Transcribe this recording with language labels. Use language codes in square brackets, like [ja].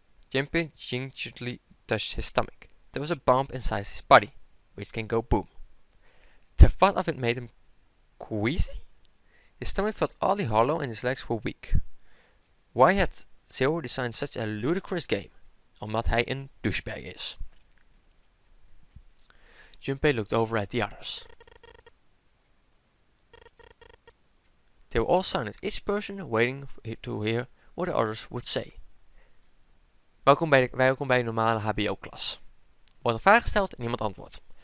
[en] Jimpy gingerly touched his stomach. There was a bump inside his body, which can go boom. The thought of it made him queasy. His stomach felt oddly hollow and his legs were weak. Why had Zero designed such a ludicrous game? [nl] Omdat hij een douchebag is. [en] Junpei looked over at the others. They were all silent, each person waiting to hear what the others would say. [nl] Welkom bij de normale HBO-klas. Wordt een vraag gesteld en niemand antwoordt.